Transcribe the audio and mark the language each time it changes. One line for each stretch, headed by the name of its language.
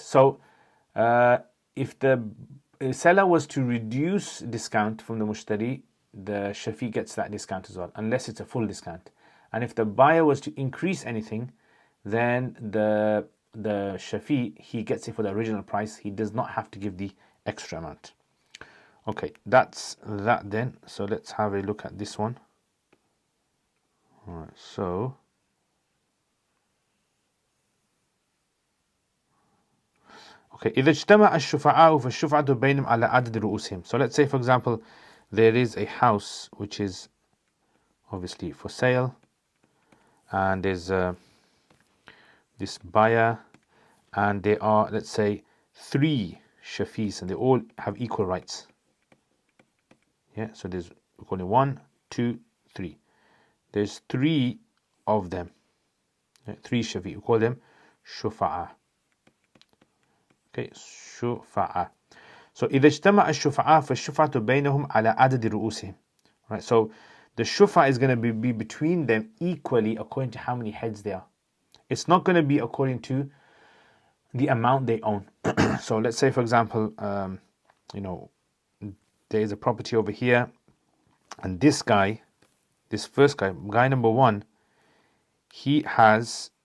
English: So if the seller was to reduce discount from the mushtari, the shafi gets that discount as well, unless it's a full discount. And if the buyer was to increase anything, then the shafi, he gets it for the original price. He does not have to give the extra amount. Okay, that's that then. So let's have a look at this one. All right, so okay,
Arabic: إذا اجتمع الشفعاء فالشفعة بينهم على عدد رؤوسهم.
English: So let's say for example there is a house which is obviously for sale, and there's this buyer, and there are, let's say, 3 shafis, and they all have equal rights. Yeah, so there's, we call it 1, 2, 3. There's 3 of them. 3 shafi. We call them shufa'a. Okay, shufa'a.
Arabic: So إذا اجتمع الشفعاء فالشفعة بينهم على عدد رؤوسهم.
English: Right, so the shufa is going to be between them equally according to how many heads they are. It's not going to be according to the amount they own. So let's say for example, there is a property over here, and this guy, this first guy, guy number 1, he has